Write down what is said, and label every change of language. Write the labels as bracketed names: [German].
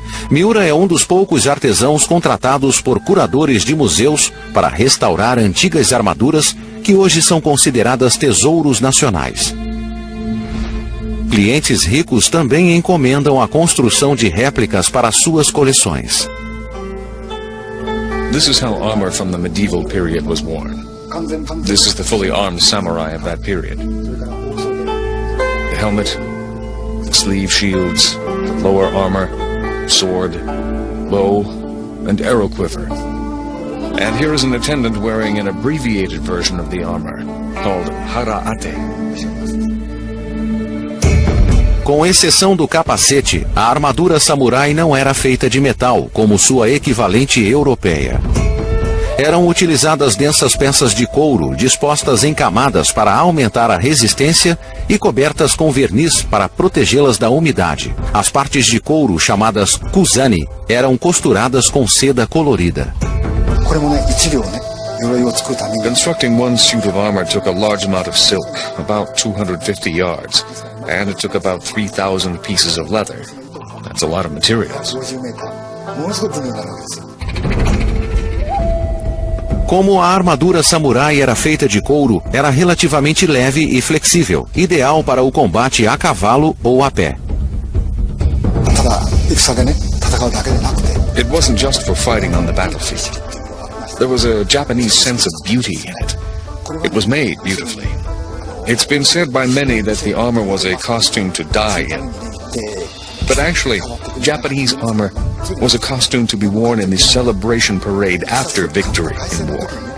[Portuguese] Miura é um dos poucos artesãos contratados por curadores de museus para restaurar antigas armaduras que hoje são consideradas tesouros nacionais. Clientes ricos também encomendam a construção de réplicas para suas coleções. [English] This is how armor from the medieval period was worn. This is the fully armed samurai of that period. The helmet, sleeve shields, lower armor, sword, bow, and arrow quiver. And here is an attendant wearing an abbreviated version of the armor, called hara-ate. [Portuguese] Com exceção do capacete, a armadura samurai não era feita de metal, como sua equivalente europeia. Eram utilizadas densas peças de couro, dispostas em camadas para aumentar a resistência e cobertas com verniz para protegê-las da umidade. As partes de couro, chamadas kusani, eram costuradas com seda colorida. [English] Constructing one suit of armor took a large amount of silk, about 250 yards, and it took about 3,000 pieces of leather. That's a lot of materials. [Portuguese] Como a armadura samurai era feita de couro, era relativamente leve e flexível, ideal para o combate a cavalo ou a pé. [English] It wasn't just for fighting on the battlefield. There was a Japanese sense of beauty in it. It was made beautifully. It's been said by many that the armor was a costume to die in. But actually, Japanese armor was a costume to be worn in the celebration parade after victory in war.